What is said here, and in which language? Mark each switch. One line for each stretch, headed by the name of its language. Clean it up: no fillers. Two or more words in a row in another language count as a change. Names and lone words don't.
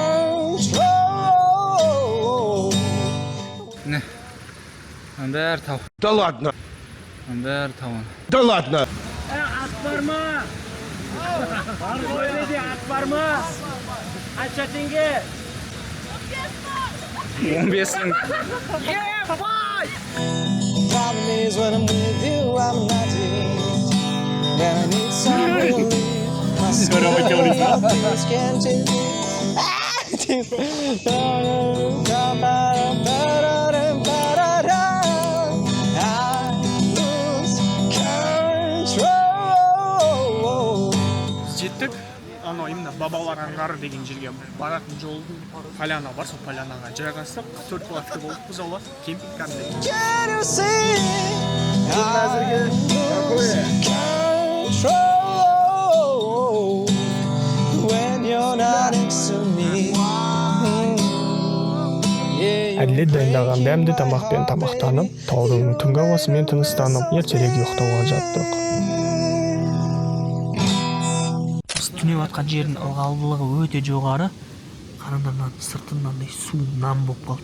Kazakh: Не? Бәрі тау.
Russian: Да ладно!
Kazakh: Бәрі тау.
Russian: Да ладно!
Kazakh: Қанша теңге? 15 мың.
English: Problem is when I'm with you, I'm not it. When I need some relief, my feels can't take
Kazakh: Жеттік, анау именно бабалар аңғары деген жерге баратын жолдың поляна бар, сол полянаға жайғастық, 4 палатка болып біз аула кемпинг кәдімгідей.
English: Can you see? I lose control when you're not next to me.
Kazakh: Әділет дайындаған дәмді тамақпен тамақтанып, таудың түнгі ауасымен тыныстанып, ертерек ұйықтауға жаттық. Түнеп атқан жердің ылғалдылығы өте жоғары. Қараңдар, сыртынан су нам болып қалды.